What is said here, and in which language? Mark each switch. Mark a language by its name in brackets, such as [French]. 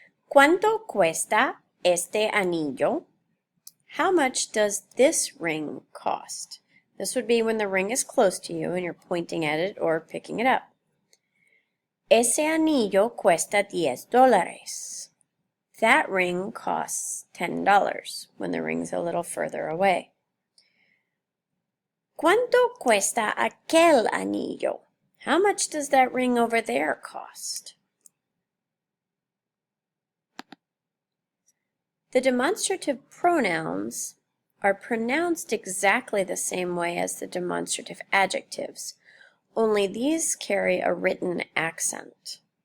[Spanish] ¿Cuánto cuesta este anillo? [English] How much does this ring cost? This would be when the ring is close to you and you're pointing at it or picking it up. [Spanish] Ese anillo cuesta $10. [English] That ring costs $10 when the ring's a little further away. [Spanish] ¿Cuánto cuesta aquel anillo? [English] How much does that ring over there cost? The demonstrative pronouns are pronounced exactly the same way as the demonstrative adjectives, only these carry a written accent.